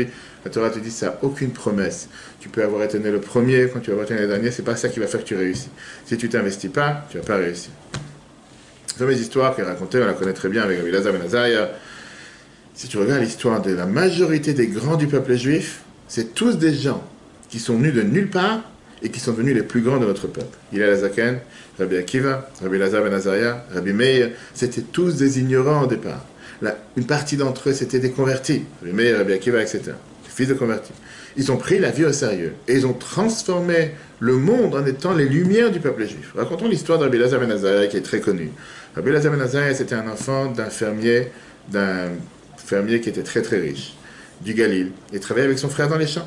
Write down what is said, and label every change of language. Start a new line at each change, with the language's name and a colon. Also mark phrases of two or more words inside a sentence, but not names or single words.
French: La Torah te dit ça n'a aucune promesse. Tu peux avoir été né le premier, quand tu vas avoir été né le dernier, c'est pas ça qui va faire que tu réussis. Si tu t'investis pas, tu vas pas réussir. La fameuse histoire qu'elle racontait, on la connaît très bien avec Rabbi Elazar ben Azariah. Si tu regardes l'histoire de la majorité des grands du peuple juif, c'est tous des gens qui sont venus de nulle part et qui sont devenus les plus grands de notre peuple. Hillel Hazaken, Rabbi Akiva, Rabbi Elazar ben Azariah, Rabbi Meir, c'était tous des ignorants au départ. Une partie d'entre eux, c'était des convertis. Rabbi Meir, Rabbi Akiva, etc. Des fils de convertis. Ils ont pris la vie au sérieux et ils ont transformé le monde en étant les lumières du peuple juif. Racontons l'histoire de Rabbi Elazar ben Azariah qui est très connue. Rabbi Elazar ben Azariah, c'était un enfant d'un fermier qui était très très riche, du Galil, et travaillait avec son frère dans les champs.